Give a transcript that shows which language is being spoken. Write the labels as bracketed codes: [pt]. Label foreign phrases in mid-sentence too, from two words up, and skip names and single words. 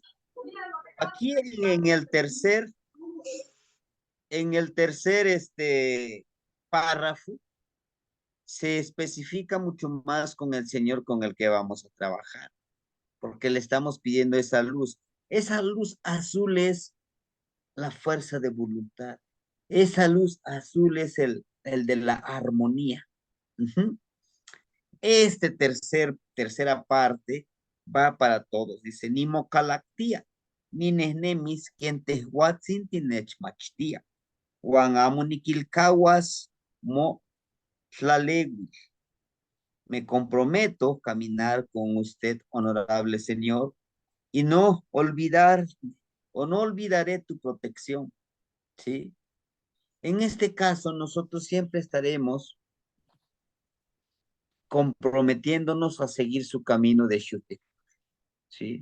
[es] Aquí en el tercer párrafo, se especifica mucho más con el Señor con el que vamos a trabajar, porque le estamos pidiendo esa luz. Esa luz azul es la fuerza de voluntad. Esa luz azul es el de la armonía. Ujú. Tercera parte va para todos. Dice, [nah] ni mocalactía, ni nesnemis, quien tehuatzin tinechmachtia, Juan amuniquilcahuas mo tlalegui. [es] Me comprometo a caminar con usted, honorable Señor, y no olvidar o no olvidaré tu protección, ¿sí? En este caso, nosotros siempre estaremos comprometiéndonos a seguir su camino de Shute, ¿sí?